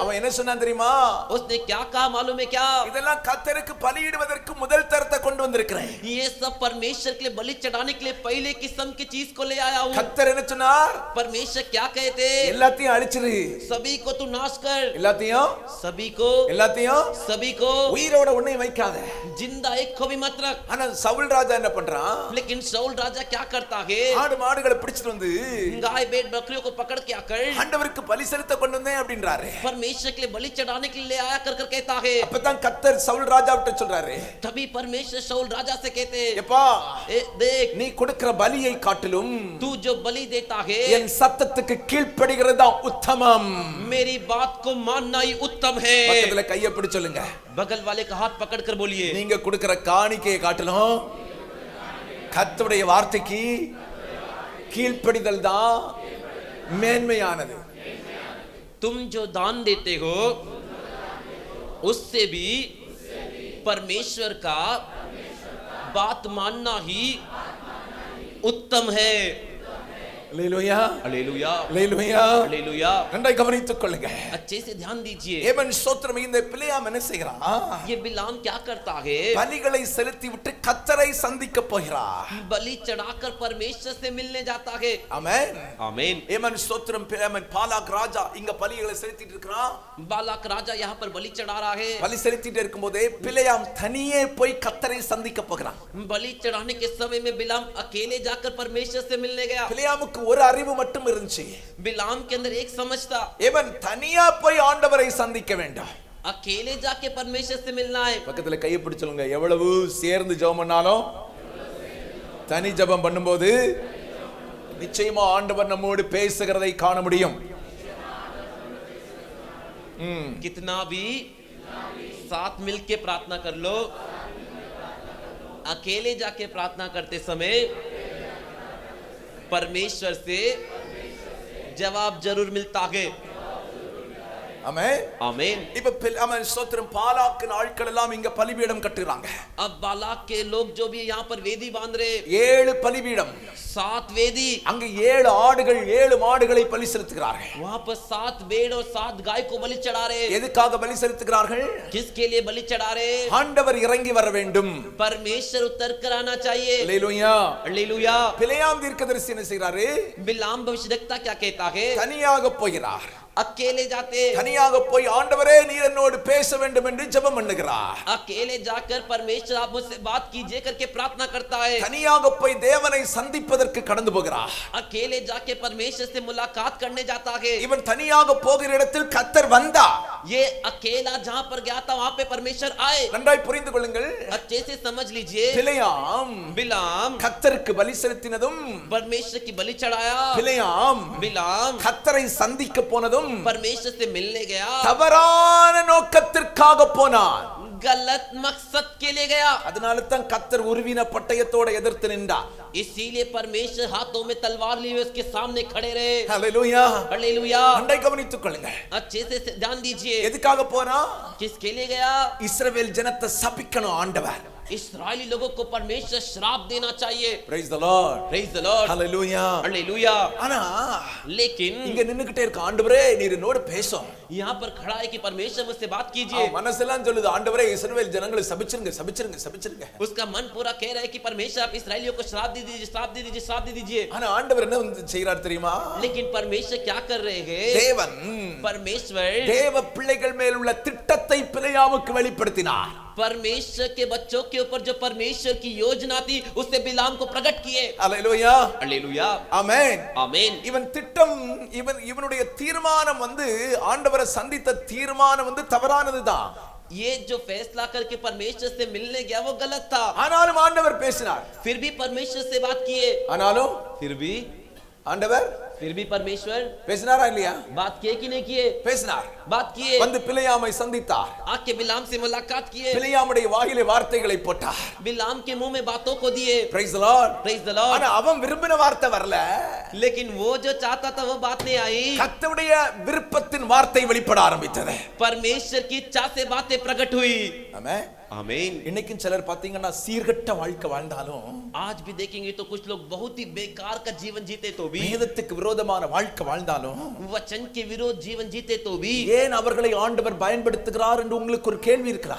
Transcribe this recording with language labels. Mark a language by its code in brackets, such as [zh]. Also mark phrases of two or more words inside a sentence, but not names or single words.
[ta] அவன் என்ன சொன்னான் தெரியுமா? [hi] उसने क्या कहा मालूम है क्या? [ta] இதெல்லாம் கர்த்தருக்கு பலியிடுவதற்கு முதல் தரத்தை கொண்டு வந்திருக்கிறேன். [hi] ये सब परमेश्वर के लिए बलि चढ़ाने के लिए पहले किस्म की चीज को ले आया हूँ। [ta] கர்த்தர் என்ன சொன்னார்? [hi] परमेश्वर क्या कहते? [ta] எல்லாத்தையும் அழிச்சிரு, [hi] सभी को तू नाश कर, [ta] எல்லாத்தையும் [hi] सभी को [ta] உயிரோட ஒண்ணையும் வைக்காத. [hi] जिंदा एक को भी मत रख। [ta] ஆனா சவுல் ராஜா என்ன பண்றான்? [hi] लेकिन शाऊल राजा क्या करता है? [ta] ஆடு மாடுகளை பிடிச்சிட்டு வந்து [hi] गाय भेड़ बकरियों को पकड़ के आकर [ta] ஆண்டவருக்கு பலி செலுத்த கொண்டு வந்தேன் அப்படின்றாரு. [hi] परमेश्वर के लिए बलि चढ़ाने के लिए आया कर कर कहता है। [ta] அப்பதான் கர்த்தர் சவுல் ராஜாவிட்ட சொல்றாரு, [hi] तभी परमेश्वर शाऊल राजा से कहते, [ta] எப்பா [hi] देख [ta] நீ கொடுக்கிற பலியை காட்டிலும் [hi] तू जो बलि देता है [ta] என் சத்தத்துக்கு கீழ்ப்படிகிறது தான் உத்தமம். [hi] मेरी बात को मानना ही उत्तम है। [ta] பக்கத்துல கையை பிடிச்சு சொல்லுங்க, [hi] बगल वाले का हाथ पकड़ कर बोलिए, [ta] நீங்க கொடுக்கிற காணிக்கையை காட்டிலும் கர்த்தருடைய வார்த்தைக்கு கீழ்ப்படிதல் தான் மேன்மையானது. [hi] तुम जो दान देते हो उससे भी परमेश्वर का बात मानना ही उत्तम है। [ta] அல்லேலூயா, [hi] हालेलुया, [ta] அல்லேலூயா. [hi] हालेलुया। [ta] நன்றாய் கவனித்துக் கொள்ளுங்க. [hi] अच्छे से ध्यान दीजिए। [ta] ஏவன் ஸ்தோத்திரம். இந்த பிலேயாம் என்ன செய்கிறான்? [hi] ये बिलाम क्या करता है? [ta] பலிகளை செலுத்தி விட்டு கர்த்தரை சந்திக்க போகிறார். [hi] बलि चढ़ाकर परमेश्वर से मिलने जाता है। [ta] ஆமென், [hi] आमीन। [ta] ஏவன் ஸ்தோத்திரம். பிலேயாம் பாலாக் ராஜா இங்க பலிகளை செலுத்திட்டு இருக்கிறான். [hi] बालाक राजा यहाँ पर बलि चढ़ा रहा है। [ta] பலி செலுத்திட்டு இருக்கும்போதே பிலேயாம் தனியே போய் கர்த்தரை சந்திக்க போகிறான். [hi] बलि चढ़ाने के समय में बिलाम अकेले जाकर परमेश्वर से मिलने गया। [ta] பிலேயாமுக்கு ஒரு அறிவு மட்டும் இருந்துச்சு. [hi] बिलाम के अंदर एक समझ था, [ta] ஏவன் தனியா போய் ஆண்டவரை சந்திக்க வேண்டாம், [hi] अकेले जाके परमेश्वर से मिलना है। [ta] பக்கத்துல கையை பிடிச்சவங்க, எவ்வளவு சேர்ந்து ஜெபம் பண்ணாலும் தனி ஜெபம் பண்ணும்போது நிச்சயமா ஆண்டவர் நம்மோடு பேசுகிறதை காண முடியும். [hi] कितना भी साथ मिलके प्रार्थना कर लो, अकेले जाके प्रार्थना करते समय परमेश्वर से जवाब जरूर मिलता है। [ta] ஆமென், [hi] आमीन। [ta] இப்ப ஆமென் ஸ்தோத்திரம். பாலாக்கின் ஆட்கள் எல்லாம் இங்க பலிபீடம் கட்டுறாங்க. [hi] अब बालाक के लोग जो भी यहाँ पर वेदी बांध रहे, [ta] 7 பலிபீடம், [hi] 7 वेदी, [ta] அங்க 7 ஆடுகள் 7 மாடுகளை பலி செலுத்துகிறார்கள். [hi] वहाँ पर 7 भेड़ और 7 गाय को बलि चढ़ा रहे। [ta] எதுக்காக பலி செலுத்துகிறார்கள்? [hi] किसके लिए बलि चढ़ा रहे? [ta] ஆண்டவர் இறங்கி வர வேண்டும். [hi] परमेश्वर उतर कर आना चाहिए। [ta] அல்லேலூயா, [hi] हालेलुया। [ta] பிலேயாம் தீர்க்கதரிசி என்ன செய்றாரு? [hi] बिलाम भविष्यद्वक्ता क्या कहता है? [ta] தனியாக போகிறார். [hi] अकेले जाते, [ta] தனியாக போய் ஆண்டவரே நீர் என்னோடு பேச வேண்டும் என்று ஜெபம் பண்ணுகிறார். [hi] अकेले जाकर परमेश्वर आप मुझसे बात कीजिए करके प्रार्थना करता है। [ta] தனியாக போய் தேவனை சந்திப்பதற்கு கடந்து போகிறார். [hi] अकेले जाके परमेश्वर से मुलाकात करने जाता है। [ta] இவன் தனியாக போகிற இடத்தில் கர்த்தர் வந்தார். [hi] ये अकेला जहाँ पर गया था वहाँ पे परमेश्वर आए। [ta] நன்றாய் புரிந்து கொள்ளுங்கள். [hi] अच्छे से समझ लीजिए। [ta] பிலேயாம் [hi] बिलाम [ta] கர்த்தருக்கு பலி செலுத்தினதும், [hi] परमेश्वर की बलि चढ़ाया। [ta] பிலேயாம் [hi] बिलाम [ta] கர்த்தரை சந்திக்க போனதும் [hi] परमेश्वर से मिलने गया, [ta] தவறான நோக்கத்திற்காக போனான். [hi] गलत मकसद के लिए गया। [ta] அதனால தான் கர்த்தர் உருவின பட்டயத்தோட எதிர்த்து நின்றார். [hi] इसीलिए परमेश्वर हाथों में तलवार लिए उसके सामने खड़े रहे। [ta] ஹல்லேலூயா, [hi] हालेलुया। [ta] நன்றாய் கவனித்துக் கொள்ளுங்க. [hi] अच्छे से ध्यान दीजिए। [ta] எதுக்காக போனா? [hi] किसके लिए गया? [ta] இஸ்ரவேல் ஜனத்தை சபிக்கணும் ஆண்டவர். [hi] इस्राएली लोगों को परमेश्वर श्राप देना चाहिए। [en] Praise the Lord. Praise the Lord. Hallelujah. [hi] हालेलुया। [ta] ஆனா [hi] लेकिन [ta] இங்க நின்னுகிட்டே இருக்க ஆண்டவரே நீர் என்னோட பேசும். [hi] यहाँ पर खड़ा है कि परमेश्वर मुझसे बात कीजिए। [ta] மனசெல்லாம் சொல்லுது ஆண்டவரே இஸ்ரவேல் ஜனங்களை சபிச்சிருங்க சபிச்சிருங்க சபிச்சிருங்க. [hi] उसका मन पूरा कह रहा है कि परमेश्वर आप इस्राएलियों को श्राप दे दीजिए, श्राप दे दीजिए, श्राप दे दीजिए। [ta] ஆனா ஆண்டவர் என்ன செய்றார் தெரியுமா? [hi] लेकिन परमेश्वर क्या कर रहे हैं? [ta] தேவன் [hi] परमेश्वर [ta] தேவ பிள்ளைகள் மேல் உள்ள திட்டத்தை பிலேயாமுக்கு வெளிப்படுத்தினார். [hi] परमेश्वर के बच्चों के ऊपर जो परमेश्वर की योजना थी उससे बिलाम को प्रकट किए। [ta] அல்லேலூயா. [hi] हालेलुया। [ta] ஆமென். [hi] आमीन। [ta] இவன் திட்டம் இவனுடைய தீர்மானம் ஆண்டவரை சந்தித்த தீர்மானம் தவறானதுதான். [hi] ये जो फैसला करके परमेश्वर से मिलने गया वो गलत था। [ta] ஆனாலும் ஆண்டவர் பேசினார். [hi] फिर भी परमेश्वर से बात किए। [ta] ஆனாலும் ஆண்டவர் [hi] फिर भी परमेश्वर [ta] பேசினாரா இல்லையா? [hi] बात किए कि नहीं किए? [ta] பேசினார். [hi] बात किए। [ta] வந்து பிலேயாமை சந்தித்தார். [hi] आके बिलाम से मुलाकात किए। [ta] பிலேயாமுடைய வாயிலே வார்த்தைகளை போட்டார். [hi] बिलाम के मुंह में बातों को दिए। [en] Praise the Lord. Praise the Lord. [ta] ஆனா அவன் விரும்பின வார்த்தை வரல. [hi] लेकिन वो जो चाहता था वो बात नहीं आई। [ta] கர்த்தருடைய விருப்பத்தின் வார்த்தை வெளிப்பட ஆரம்பித்தது. [hi] परमेश्वर की इच्छा से बातें प्रकट हुई। [ta] ஆமென். [hi] आमीन। [ta] இன்னைக்கும் சிலர் பாத்தீங்கன்னா சீர்கெட்ட வாழ்க்கை வாழ்ந்தாலும் [hi] आज भी देखेंगे तो कुछ लोग बहुत ही बेकार का जीवन जीते तो भी, [ta] வேதத்துக்கு விரோதமான வாழ்க்கை வாழ்ந்தாலும் [hi] वचन के विरोध जीवन जीते तो भी, [ta] ஏன் அவர்களை ஆண்டவர் பயன்படுத்துகிறார் என்று உங்களுக்கு ஒரு கேள்வி இருக்கலாம்.